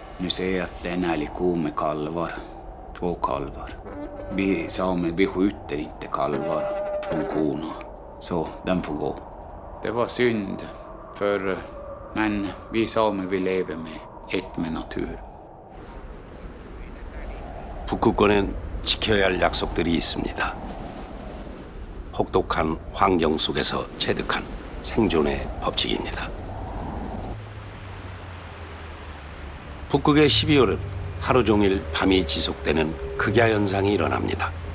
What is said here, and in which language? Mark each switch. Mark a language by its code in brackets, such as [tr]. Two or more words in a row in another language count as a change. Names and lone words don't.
[sv] se att det är en älgko med kalvar. 2 kalvar. Vi samer, vi skjuter inte kalvar från korna. Så den får gå. Det var synd, men vi samer vi lever med ett med natur. [ko] 북극권엔 지켜야 할 약속들이 있습니다. 혹독한 환경 속에서 체득한 생존의 법칙입니다. 북극의 12월은 하루 종일 밤이 지속되는 극야 현상이 일어납니다.